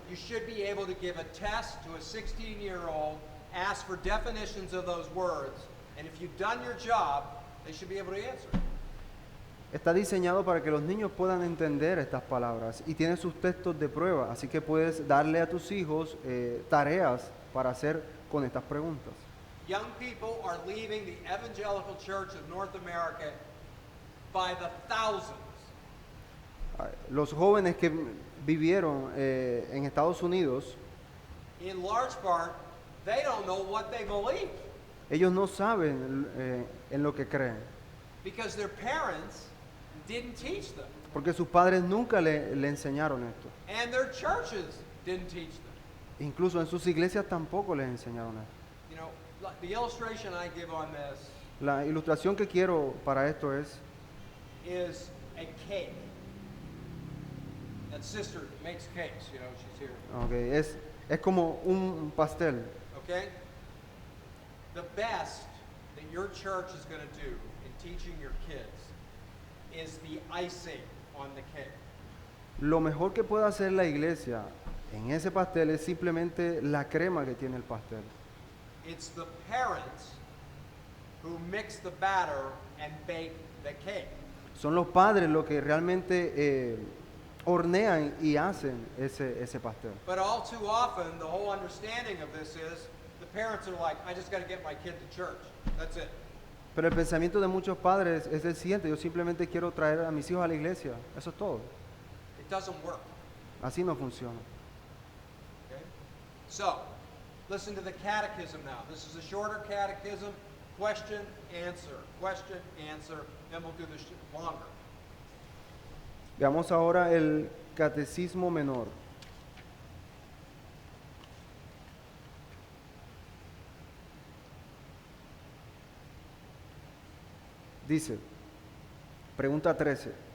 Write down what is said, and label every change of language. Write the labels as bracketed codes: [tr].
[en] You should be able to give a test to a 16-year-old, ask for definitions of those words, and if you've done your job, they should be able to answer it. [es] Está diseñado para que los niños puedan entender estas palabras y tiene sus textos de prueba, así que puedes darle a tus hijos tareas para hacer con estas preguntas. [en] Young people are leaving the evangelical church of North America by the thousands. [es] Los jóvenes que vivieron en Estados Unidos, [en] In large part, they don't know what they believe [es] ellos no saben en lo que creen, [en] because their parents didn't teach them, [es] porque sus padres nunca le enseñaron esto. [en] and their churches didn't teach them. [es] Incluso en sus iglesias tampoco les enseñaron esto. [en] You know, the illustration I give on this [es] La ilustración que quiero para esto es [en] is a cake. That sister makes cakes, you know, she's here. [es] okay, es como un pastel. [en] Okay? The best that your church is going to do in teaching your kids is the icing on the cake. [es] Lo mejor que puede hacer la iglesia en ese pastel es simplemente la crema que tiene el pastel. [en] It's the parents who mix the batter and bake the cake. [es] Son los padres los que realmente hornean y hacen ese pastel. [en] But all too often, the whole understanding of this is the parents are like, I just got to get my kid to church. That's it. [es] Pero el pensamiento de muchos padres es el siguiente: yo simplemente quiero traer a mis hijos a la iglesia. Eso es todo. [en] It doesn't work. [es] Así no funciona. [en] Okay? So, listen to the catechism now. This is a shorter catechism. Question, answer. Question, answer. Then we'll do this longer. [es] Veamos ahora el catecismo menor. Dice, pregunta 13.